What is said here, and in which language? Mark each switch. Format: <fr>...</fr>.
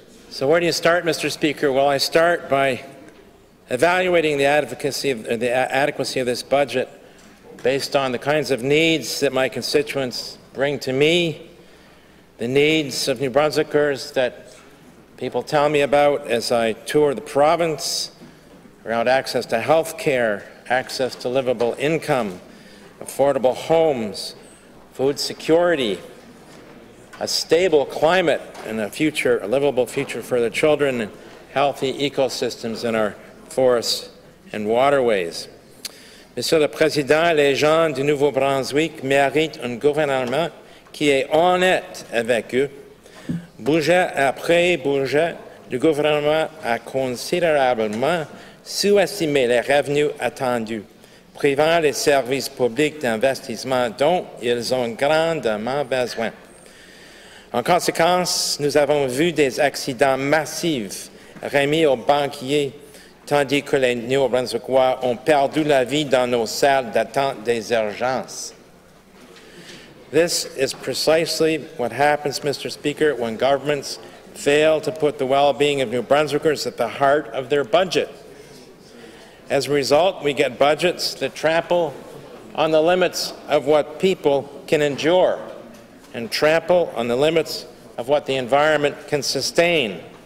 <en>So where do you start, Mr. Speaker? Well, I start by evaluating the adequacy of this budget based on the kinds of needs that my constituents bring to me, the needs of New Brunswickers that people tell me about as I tour the province around access to health care, access to livable income, affordable homes, food security, a stable climate and a livable future for the children, and healthy ecosystems in our forests and waterways.</en> <fr>Monsieur le Président, les gens du Nouveau-Brunswick méritent un gouvernement qui est honnête avec eux. Budget après budget, le gouvernement a considérablement sous-estimé les revenus attendus, privant les services publics d'investissement dont ils ont grandement besoin. En conséquence, nous avons vu des accidents massifs remis aux banquiers, tandis que les Néo-Brunswickois ont perdu la vie dans nos salles d'attente des urgences.</fr> <en>This is precisely what happens, Mr. Speaker, when governments fail to put the well-being of New Brunswickers at the heart of their budget. As a result, we get budgets that trample on the limits of what people can endure and trample on the limits of what the environment can sustain.</en>